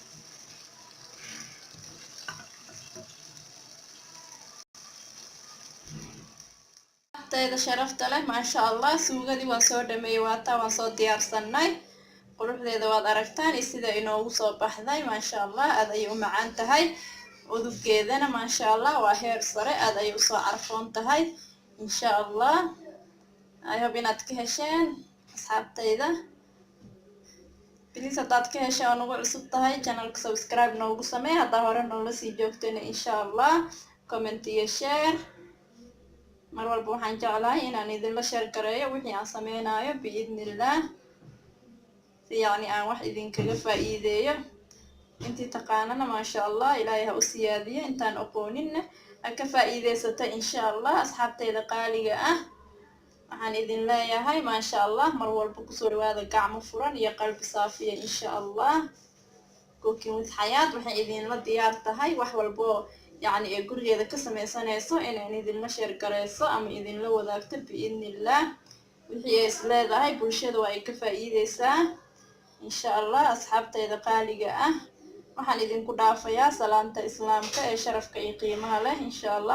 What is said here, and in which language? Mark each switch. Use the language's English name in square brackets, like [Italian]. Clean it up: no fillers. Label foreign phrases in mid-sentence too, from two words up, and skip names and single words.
[Somali] tayda sharafta leh [Arabic] ما شاء الله. [Somali] suugadii waan soo dhameeyey, waataa waan soo diyaarsanay. quruxdeeda waad aragtaan iyo sida inoogu soo baxday [Arabic] ما شاء الله. [Somali] aad ayay u macaan tahay, udubkeedana [Arabic] ما شاء الله [Somali] waa heer sare, aad ayay usoo carfoon tahay [Arabic] إن شاء الله. [English] I hope [Somali] inaad ka hesheen asxaabtayda. please haddaad ka heshay oo nagu cusub tahay channelka subscribe noogu samee. haddaa hore noola sii joogtayna [Arabic] إن شاء الله [Somali] comment iyo share. mar walba waxaan jeclahay inaan idinla share gareeyo wixii aan sameynayo biidnillah, si yacni aan wax idinkaga faa'iideeyo. intii taqaanana [Arabic] ما شاء الله [Somali] ilaahay ha u siyaadiyo, intaan aqooninna ha ka faa'iideysata [Arabic] إن شاء الله. [Somali] asxaabteyda qaaliga ah, waxaan idin leeyahay [Arabic] ما شاء الله [Somali] mar walba kusoo dhawaada gacmo furan iyo qalbi saafiya [Arabic] إن شاء الله. [Somali] cooking with xayaat waxay idinla diyaar tahay wax walbo yacni ee gurigeeda ka sameysanayso inaan idinla sheer gareyso ama idinla wadaagto biidnillah. wixii ay is leedahay bulshada waa ay ka faa'iideysaa [Arabic] إن شاء الله. [Somali] asxaabteyda qaaliga ah, waxaan idinku dhaafayaa salaanta islaamka ee sharafka iyo qiimaha leh [Arabic] إن شاء الله.